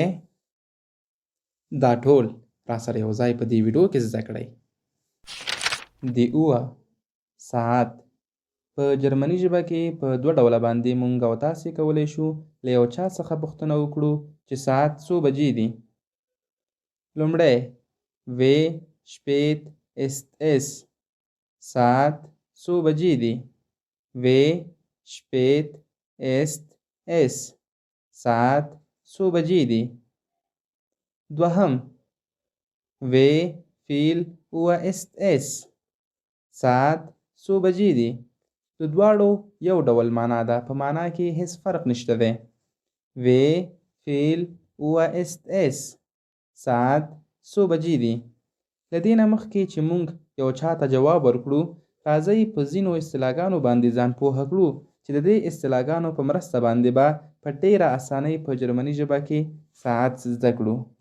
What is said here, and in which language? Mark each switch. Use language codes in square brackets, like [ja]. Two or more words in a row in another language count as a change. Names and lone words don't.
[ps] دا ټول راسره یو ځای په دې ویډیو کې زده کړئ. [de] Die Uhr [ps] ساعت په جرمني ژبه کې په دوه ډوله باندې مونږ او تاسې کولی شو له یو چا څخه پوښتنه وکړو چې ساعت څو بجې دي. [de] لومړی Wie spät ist es؟ [ps] ساعت څو بجې دي؟ [de] Wie spät ist es؟ [ps] ساعت څو بجې دي؟ دوهم [de] Wie viel Uhr ist es؟ [ps] ساعت څو بجې دي؟ د دواړو یو ډول معنا ده، په معنا کې هیڅ فرق نشته دی. [de] Wie viel Uhr ist es؟ [ps] ساعت څو بجې دي؟ له دې نه مخکې چې مونږ یو چا ته جواب ورکړو، راځئ په ځینو اصطلاحګانو باندې ځان پوهه کړو چې د دې اصطلاحګانو په مرسته باندې به په ډېره اسانۍ په جرمني ژبه کې ساعت زده کړو.